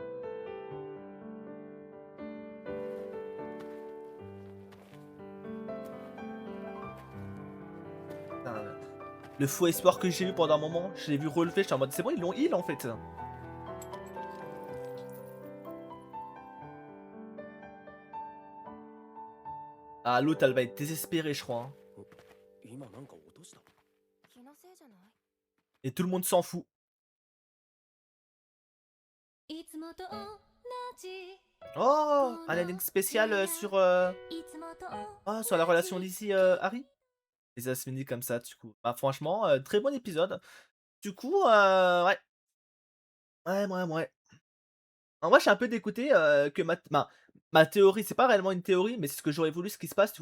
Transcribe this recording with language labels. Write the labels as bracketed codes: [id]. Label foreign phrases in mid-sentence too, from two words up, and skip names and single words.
[fr] Putain, le faux espoir que j'ai eu pendant un moment, je l'ai vu relever, j'étais en mode c'est bon, ils l'ont heal en fait. Ah, l'autre elle va être désespérée, je crois. Hein. [ja] 今なんか落とした。気のせいじゃない？ [fr] Et tout le monde s'en fout. [ja] いつもと同じ。 [fr] Oh, un ending spécial sur, [ja] いつもと [fr] oh, sur la relation Lizzie Harry. Et ça se finit comme ça, du coup. Bah, franchement, très bon épisode. Du coup, ouais. Ouais. En vrai, je suis un peu dégoûté que ma théorie, c'est pas réellement une théorie, mais c'est ce que j'aurais voulu ce qui se passe, tu vois.